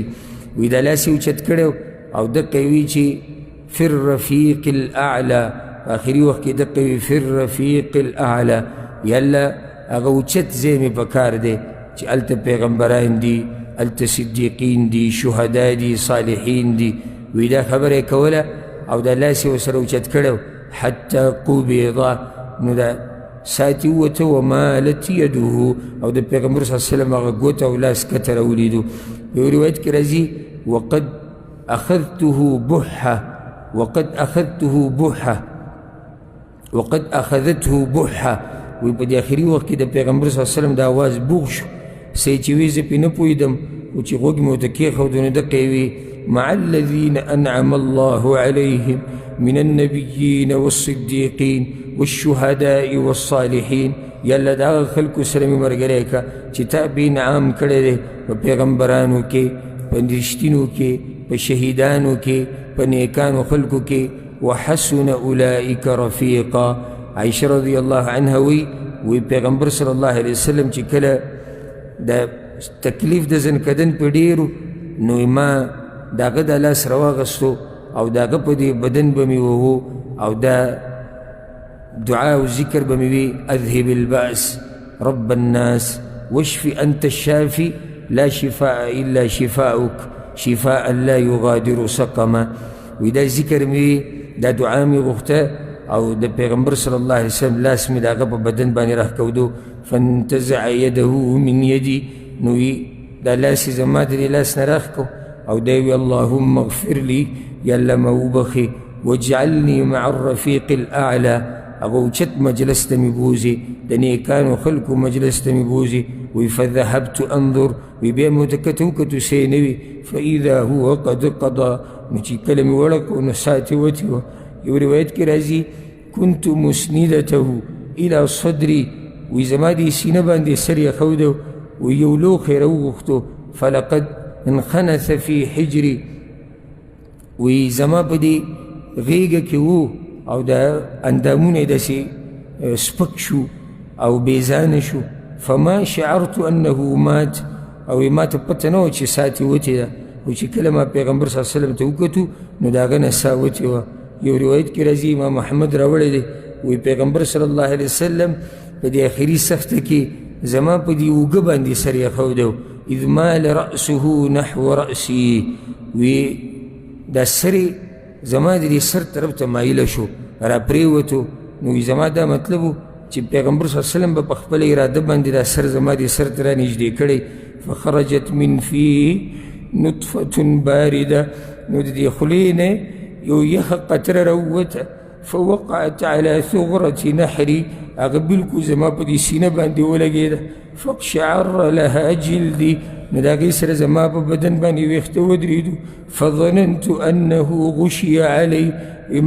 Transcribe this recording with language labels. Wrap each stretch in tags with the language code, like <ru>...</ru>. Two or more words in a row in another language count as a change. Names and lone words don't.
<ps>وی دا لاس یې اوچت کړی او دقه یې وي چې</ps> <ar>فی الرفیق الاعلی</ar> <ps>په آخري وخت کې دقه وي</ps> <ar>فی الرفیق الاعلی</ar> <ps>یالله هغه اوچت ځای مې په کار دی چې هلته پیغمبران دي هلته صدیقین دي شهدا دي صالحین دي. وی دا خبره یې کوله او دا لاس یې ورسره اوچت کړی</ps> <ar>حتی قبضه</ar> <ps>نو دا ساعت یې ووته</ps> <ar>ومالت یده</ar> <ps>او د پیغمبر</ps> <ar>صلی الله علیه وسلم</ar> <ps>هغه ګوته او لاس کته راولیدو. په یو روایت کې راځي</ps> <ar>وقد اخذته بحه وقد اخذته بحه</ar> <ps>وی په دې آخري وخت کې د پیغمبر</ps> <ar>صلی الله علیه وسلم</ar> <ps>د اواز بوغ شو څه چې وی زه پرې نه پوهېدم او چې غوږ مې ورته کېښود نو دقه یې وي</ps> <ar>مع الذین انعم الله علیهم من النبیین والصدیقین والشهداء والصالحین.</ar> <ps>یالله د هغه خلکو سره مې ملګری که چې تا به انعام کړی دی په پیغمبرانو کې په رښتینو کې په شهیدانو کې په نیکانو خلکو کې</ps> <ar>وحسن اولئک رفیقا.</ar> <ps>عائشة</ps> <ar>رضی الله عنها</ar> <ps>وی پیغمبر</ps> <ar>صلی الله علیه وسلم</ar> <ps>چې کله د تکلیف د زنکدن په ډېرو نو ما د هغه د لاس راواغستو او د هغه په دې بدن به مې وهو او دا دعا او ذکر به مې وي</ps> <ar>اذهب البأس رب الناس واشف انت الشافي لا شفاء الا شفاؤك شفاء لا يغادر سقما.</ar> <ps>وی دا ذکر مې وي دا دعا مې غوښته او د پیغمبر</ps> <ar>صلی الله علیه وسلم</ar> <ps>لاس مې د هغه په بدن باندې راښکودو.</ps> <ar>فانتزع یده من یدي</ar> <ps>نو دا لاس یې زما د دې لاس نه راښکو او دی وی</ps> <ar>اللهم اغفر لي</ar> <ps>یالله ما وبخې</ps> <ar>واجعلني مع الرفیق الاعلى</ar> <ps>هغه اوچت مجلس ته مې بوځي د نیکانو خلکو مجلس ته مې بوځي. وی</ps> <ar>فذهبت انظر</ar> <ps>وی بیا مې ورته کته وکتو څه یې نه وي</ps> <ar>فاذا هو قد قضى</ar> <ps>نو چې کله مې وړکو نو ساعت یې وتې وه. یو روایت کې راځي</ps> <ar>كنت مسندته الى صدري</ar> <ps>وی زما دې سینه باندې سر یې ښوده وی یو لوښی راوغوښتو</ps> <ar>فلقد انخنث في حجري</ar> <ps>وی زما په دې غېږه کې و او دا اندامونه یې داسې سپک شو او بېځانه شو.</ps> <ar>فما شعرت انه مات</ar> <ps>او ما ته پته نه وه چې ساعت یې وتې ده او چې کله ما پیغمبر</ps> <ar>صلی الله علیه وسلم</ar> <ps>ته وکتو نو د هغه نه ساه وتې وه. یو روایت کې راځي امام محمد راوړی دی وی پیغمبر</ps> <ar>صلی الله علیه وسلم</ar> <ps>په دې آخري سخته کې زما په دې اوږه باندې سر ایښودی و</ps> <ar>اذ مال رأسه نحو رأسي</ar> <ps>وی دا سر زما د دې سر طرف ته مایله شو را پرېوتو نو زما دا مطلب و چې پیغمبر</ps> <ar>صلی الله علیه وسلم</ar> <ps>به په خپله اراده باندې دا سر زما دې سر ته را نږدې کړی</ps> <ar>فخرجت من فی نطفة بارده</ar> <ps>نو د دې خولې نه یو یخه قطره راووته</ps> <ar>فوقعت على ثغرة نحري</ar> <ps>هغه بلکل زما په دې سینه باندې ولګېده</ps> <ar>فاقشعر لها جلدي</ar> <ps>نو د هغې سره زما په بدن باندې ویښته ودرېدو</ps> <ar>فظننت انه غشي علی ما</ar>